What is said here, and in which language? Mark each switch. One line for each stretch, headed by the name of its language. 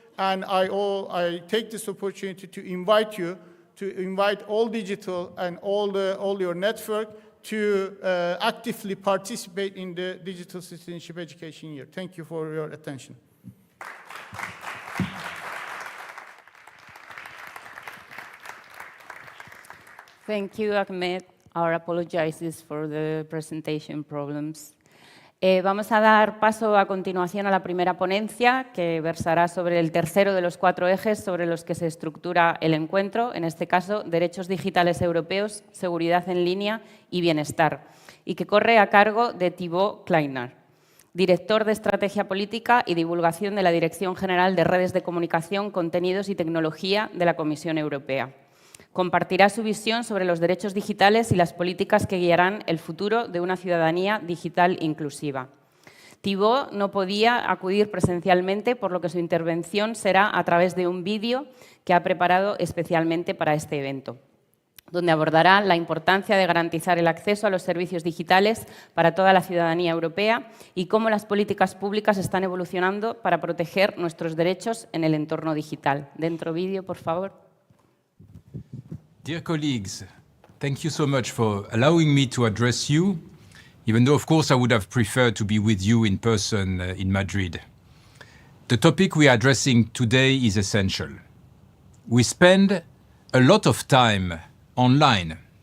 English: And I take this opportunity to invite you, to invite all digital and all your network to actively participate in the Digital Citizenship Education Year. Thank you for your attention. Thank you, Ahmed. Our apologies for the presentation problems.
Spanish: Vamos a dar paso a continuación a la primera ponencia, que versará sobre el tercero de los 4 ejes sobre los que se estructura el encuentro, en este caso, derechos digitales europeos, seguridad en línea y bienestar, y que corre a cargo de Thibaut Kleiner, director de Estrategia Política y Divulgación de la Dirección General de Redes de Comunicación, Contenidos y Tecnología de la Comisión Europea. Compartirá su visión sobre los derechos digitales y las políticas que guiarán el futuro de una ciudadanía digital inclusiva. Thibaut no podía acudir presencialmente, por lo que su intervención será a través de un vídeo que ha preparado especialmente para este evento, donde abordará la importancia de garantizar el acceso a los servicios digitales para toda la ciudadanía europea y cómo las políticas públicas están evolucionando para proteger nuestros derechos en el entorno digital. Dentro vídeo, por favor.
English: Dear colleagues, thank you so much for allowing me to address you, even though, of course, I would have preferred to be with you in person in Madrid. The topic we are addressing today is essential. We spend a lot of time online.